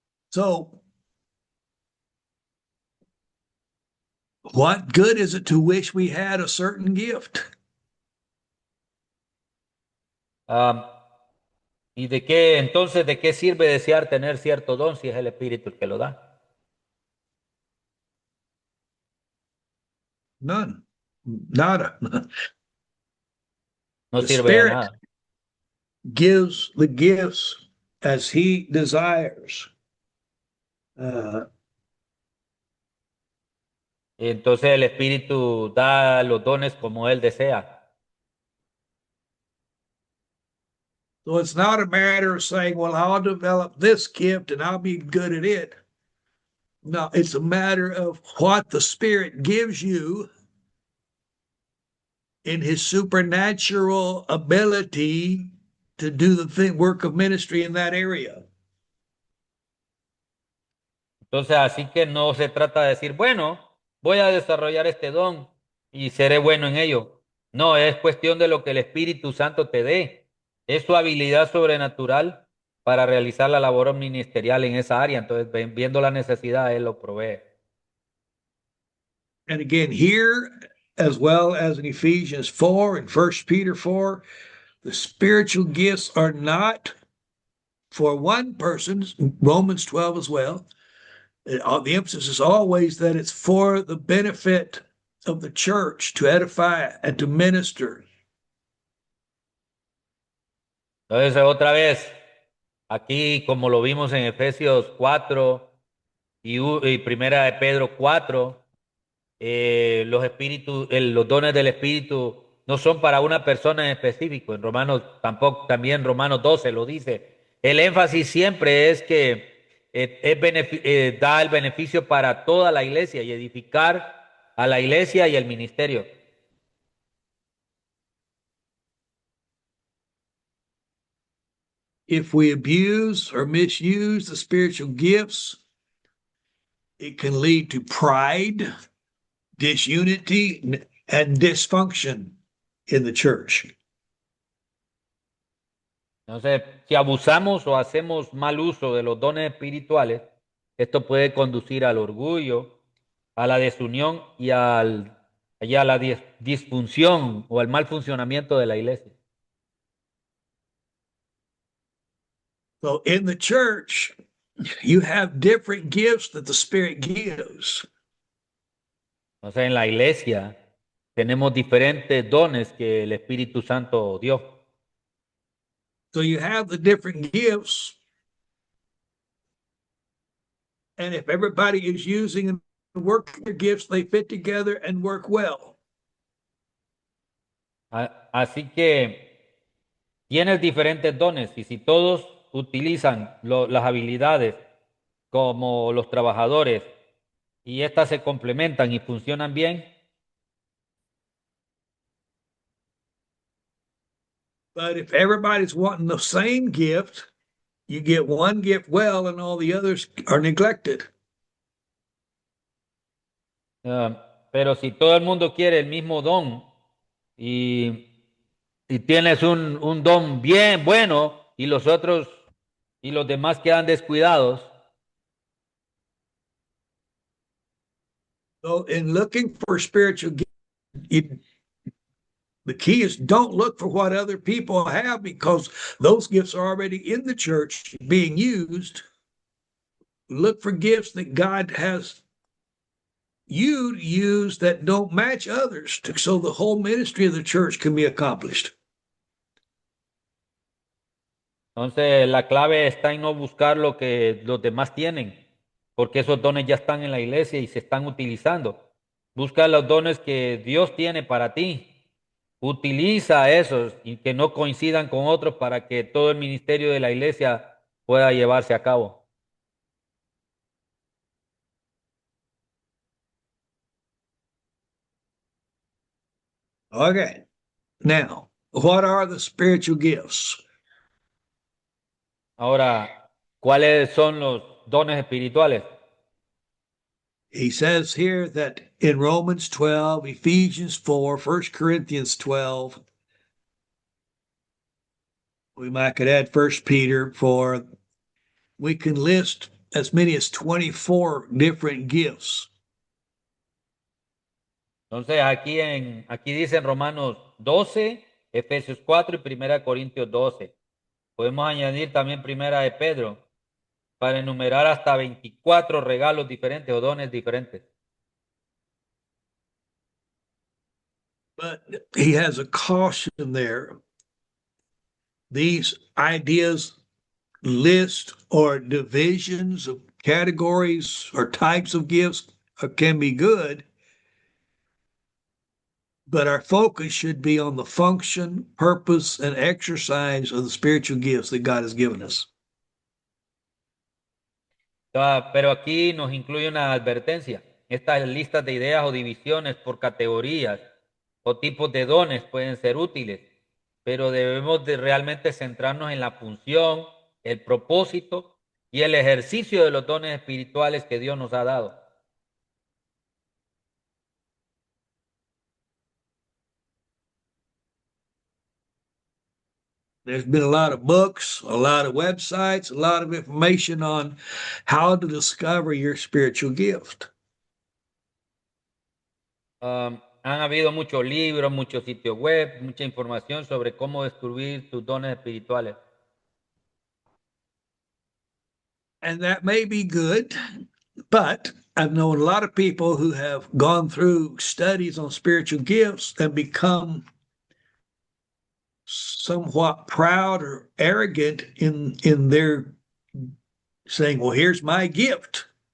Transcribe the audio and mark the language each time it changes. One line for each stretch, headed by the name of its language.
English: So, what good is it to wish we had a certain gift?
Spanish: ¿Y de qué entonces de qué sirve desear tener cierto don si es el Espíritu el que lo da?
English: None.
Spanish: Nada. No
English: The
Spanish: sirve de
English: Spirit
Spanish: nada.
English: gives the gifts as he desires.
Spanish: Entonces el Espíritu da los dones como él desea.
English: So it's not a matter of saying, well, I'll develop this gift and I'll be good at it. No, it's a matter of what the Spirit gives you in his supernatural ability to do the work of ministry in that area.
Spanish: Entonces así que no se trata de decir, bueno, voy a desarrollar este don y seré bueno en ello. No, es cuestión de lo que el Espíritu Santo te dé. Es su habilidad sobrenatural para realizar la labor ministerial en esa área. Entonces, viendo la necesidad, él lo provee.
English: And again, here, as well as in Ephesians 4 and 1 Peter 4, the spiritual gifts are not for one person, Romans 12 as well. The emphasis is always that it's for the benefit of the church to edify and to minister.
Spanish: Entonces, otra vez, aquí como lo vimos en Efesios 4 y Primera de Pedro 4, los dones del Espíritu no son para una persona en específico. En Romanos tampoco, también Romanos 12 lo dice. El énfasis siempre es que da el beneficio para toda la iglesia y edificar a la iglesia y el ministerio.
English: If we abuse or misuse the spiritual gifts, it can lead to pride, disunity, and dysfunction in the church.
Spanish: Entonces, si abusamos o hacemos mal uso de los dones espirituales, esto puede conducir al orgullo, a la desunión y a la disfunción o al mal funcionamiento de la iglesia.
English: So in the church, you have different gifts that the Spirit gives.
Spanish: Entonces, en la iglesia tenemos diferentes dones que el Espíritu Santo dio.
English: So you have the different gifts. And if everybody is using and working their gifts, they fit together and work well.
Spanish: Así que tienes diferentes dones y si todos utilizan las habilidades como los trabajadores y estas se complementan y funcionan bien.
English: But if everybody's wanting the same gift, you get one gift well and all the others are neglected.
Spanish: Pero si todo el mundo quiere el mismo don y tienes un don bien bueno y los otros y los demás quedan descuidados.
English: So in looking for spiritual gifts, the key is don't look for what other people have because those gifts are already in the church being used. Look for gifts that God has you use that don't match others so the whole ministry of the church can be accomplished.
Spanish: Entonces, la clave está en no buscar lo que los demás tienen, porque esos dones ya están en la iglesia y se están utilizando. Busca los dones que Dios tiene para ti. Utiliza esos y que no coincidan con otros para que todo el ministerio de la iglesia pueda llevarse a cabo.
English: Okay. Now, what are the spiritual gifts?
Spanish: Ahora, ¿cuáles son los dones espirituales?
English: He says here that in Romans 12, Ephesians 4, 1 Corinthians 12, we might could add 1 Peter 4, we can list as many as 24 different gifts.
Spanish: Entonces, aquí dice en Romanos 12, Efesios 4 y 1 Corintios 12. Podemos añadir también Primera de Pedro para enumerar hasta 24 regalos diferentes o dones diferentes.
English: But he has a caution there. These ideas, list or divisions of categories or types of gifts can be good, but our focus should be on the function, purpose, and exercise of the spiritual gifts that God has given us.
Spanish: Pero aquí nos incluye una advertencia. Estas listas de ideas o divisiones por categorías o tipos de dones pueden ser útiles, pero debemos de realmente centrarnos en la función, el propósito y el ejercicio de los dones espirituales que Dios nos ha dado.
English: There's been a lot of books, a lot of websites, a lot of information on how to discover your spiritual gift.
Spanish: Han habido muchos libros, muchos sitios web, mucha información sobre cómo descubrir tus dones espirituales.
English: And that may be good, but I've known a lot of people who have gone through studies on spiritual gifts and become somewhat proud or arrogant in their saying, well, here's my gift.